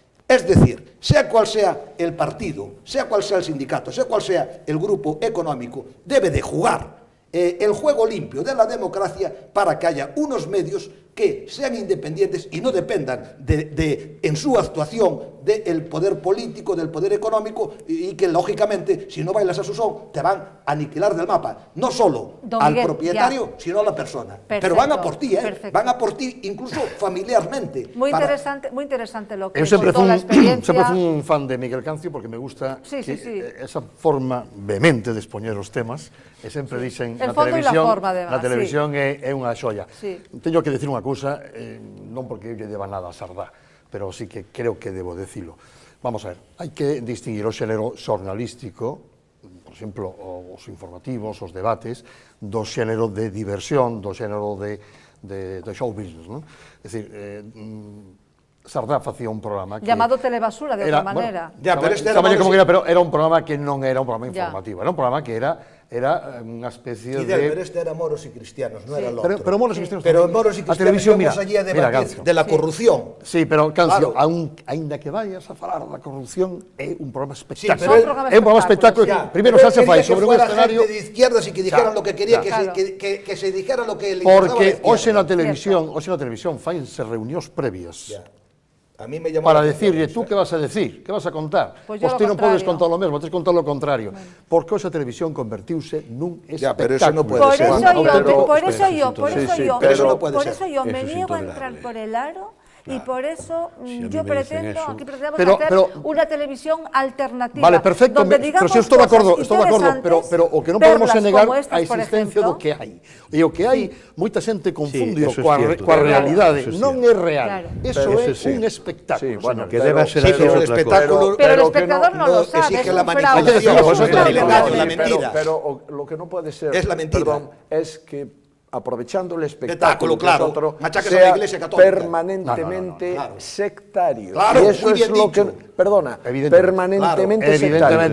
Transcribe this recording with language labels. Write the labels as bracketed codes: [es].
[es] Es decir, sea cual sea el partido, sea cual sea el sindicato, sea cual sea el grupo económico, debe de jugar el juego limpio de la democracia para que haya unos medios que sean independientes y no dependan en su actuación del poder político, del poder económico y que lógicamente si no bailas a su son te van a aniquilar del mapa, no solo al propietario sino a la persona. Perfecto, pero van a por ti, van a por ti incluso familiarmente. Muy interesante lo que siempre contó la experiencia. Siempre fui un fan de Miguel Cancio porque me gusta esa forma vehemente de [gl] expoñer os temas e sempre dicen na televisión é unha xoia. Teño que decir unha cousa, non porque lle deba nada a Sardá, pero sí que creo que debo decilo. Vamos a ver, hai que distinguir o xénero xornalístico, por exemplo, os informativos, os debates, do xénero de diversión, do xénero de show business, non? É dicir, Sardá facía un programa que... Llamado Telebasura, de outra maneira. Pero era un programa que non era un programa informativo, era un programa que era unha especie de... [es] Pero este era Moros y Cristianos, non era lo otro. Pero Moros y Cristianos... Pero Moros y Cristianos íbamos allí a debatir de la corrupción. [gl] Sí, pero, Cancio, aínda que vayas a falar da corrupción, é un programa espectáculo. É un programa espectáculo. Primeiro xa se fai sobre un escenario... [es] de izquierdas y que dijeran lo que quería, que se dijera lo que le interesaba. [gl] Porque hoxe na televisión fainse reunións previas. [es] A mí me llamó para decirle, tú que vas a decir, que vas a contar, pues [gl] ti non podes contar lo mesmo, tens que contar lo contrario, porque esa televisión convertiuse nun espectáculo. [es] Pero eso no puede ser. Por eso yo me niego a entrar por el aro. Y por eso yo pretendo, aquí pretendemos hacer una televisión alternativa. [gl] Vale, perfecto, pero si estou de acordo, pero o que non podemos negar a existencia do que hai. E o que hai, moita xente confunde coa realidade. Non é real, eso é un espectáculo. Que debe ser así outra cosa. [es] Pero el espectador no lo sabe, exige la manipulación, la mentira. Pero lo que no puede ser, es la mentira, es que aprovechando el espectáculo, claro, sea permanentemente sectario. Claro, y eso es lo que, perdona, permanentemente sectario.